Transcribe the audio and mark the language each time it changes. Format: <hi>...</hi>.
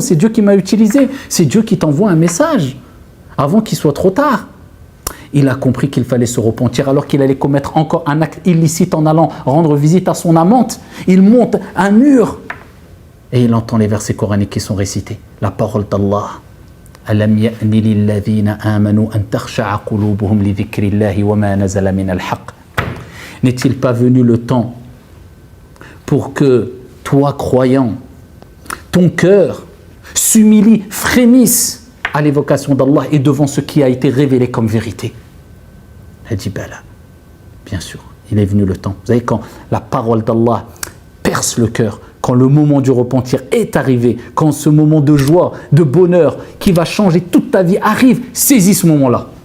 <fr>C'est Dieu qui m'a utilisé, c'est Dieu qui t'envoie un message, avant qu'il soit trop tard. Il a compris qu'il fallait se repentir alors qu'il allait commettre encore un acte illicite en allant rendre visite à son amante. Il monte un mur et il entend les versets coraniques qui sont récités. La parole d'Allah.</fr> <ar>ألم يأن للذين آمنوا أن تخشع قلوبهم لذكر الله وما نزل من الحق.</ar> <fr>N'est-il pas venu le temps pour que toi, croyant, ton cœur s'humilie, frémisse à l'évocation d'Allah et devant ce qui a été révélé comme vérité? Elle dit Bala. Bien sûr, il est venu le temps. Vous savez, quand la parole d'Allah perce le cœur, quand le moment du repentir est arrivé, quand ce moment de joie, de bonheur qui va changer toute ta vie arrive, saisis ce moment-là.</fr>